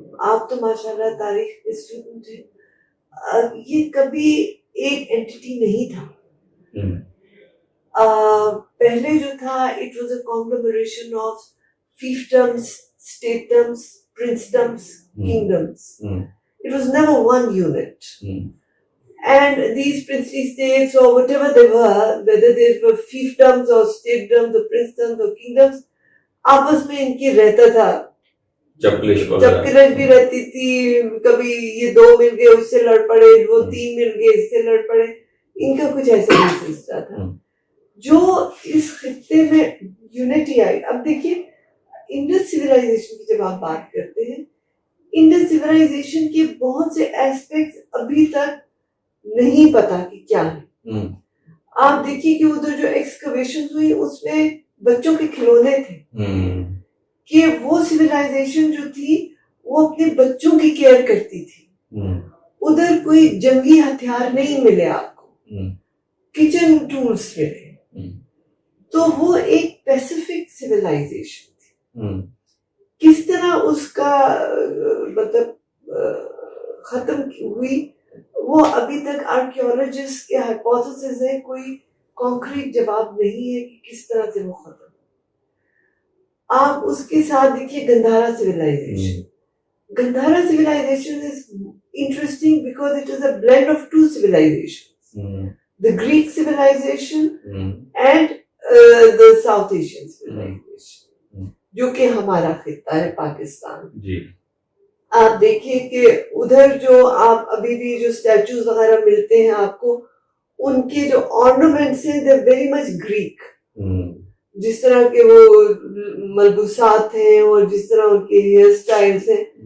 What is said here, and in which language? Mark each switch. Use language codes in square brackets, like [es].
[ur] آپ تو ماشاءاللہ تاریخ کے اسٹوڈنٹ ہیں. یہ کبھی ایک اینٹی نہیں تھا. پہلے جو تھا [en] It was a conglomeration of fiefdoms, statedoms, princedoms, kingdoms. It was never one unit. And these princely states or whatever they were, whether they were fiefdoms or statedoms or princedoms or kingdoms, [ur] آپس میں ان کی رہتا تھا، چپکلش بھی رہتی تھی. کبھی یہ دو مل گئے اس سے لڑ پڑے، وہ تین مل گئے اس سے لڑ پڑے. ان کا کچھ ایسا نہیں سلسلہ تھا. جو اس خطے میں یونٹی آئی، اب دیکھیے انڈس سویلائزیشن کی جب آپ بات کرتے ہیں، انڈس سویلائزیشن کے بہت سے ایسپیکٹس ابھی تک نہیں پتا کہ کیا ہے. آپ دیکھیے کہ ادھر جو ایکسکویشن ہوئی اس میں بچوں کے کھلونے تھے، کہ وہ سویلائزیشن جو تھی وہ اپنے بچوں کی کیئر کرتی تھی. ادھر کوئی جنگی ہتھیار نہیں ملے آپ کو، کچن ٹولز ملے. تو وہ ایک پیسیفک سویلائزیشن تھی. کس طرح اس کا مطلب ختم ہوئی وہ ابھی تک آرکیولوجسٹ کے ہائپوتھیسس ہے، کوئی کانکریٹ جواب نہیں ہے کہ کس طرح سے وہ ختم. آپ اس کے ساتھ دیکھیے Gandhara civilisation. [en] Gandhara civilization is interesting because it is a blend of two civilizations, the Greek civilization and the South Asian civilization, [ur] جو کہ ہمارا خطہ ہے پاکستان. آپ دیکھیے کہ ادھر جو آپ ابھی بھی جو اسٹیچوز وغیرہ ملتے ہیں آپ کو، ان کے جو آرنامنٹس ہیں [en] they're very much Greek. [ur] جس طرح کے وہ ملبوسات ہیں اور جس طرح ان کے ہیئر سٹائلز ہیں.